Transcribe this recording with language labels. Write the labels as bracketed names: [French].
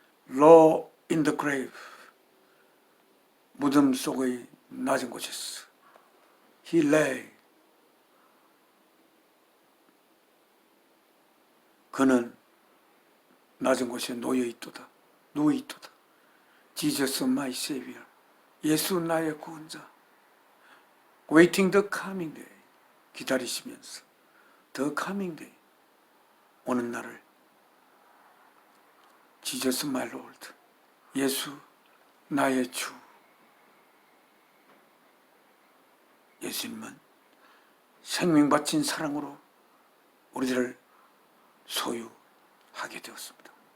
[English] Low in the grave, [Korean] 무덤 속의 낮은 곳에서 [English] He lay, [Korean] 그는 낮은 곳에 놓여있도다, 누워있도다. [English] Jesus my Savior, [Korean] 예수 나의 구원자. [English] Waiting the coming day, [Korean] 기다리시면서 [English] The coming day, [Korean] 오는 날을. [English] Jesus my Lord, [Korean] 예수 나의 주. 예수님은 생명 바친 사랑으로 우리들을 소유하게 되었습니다.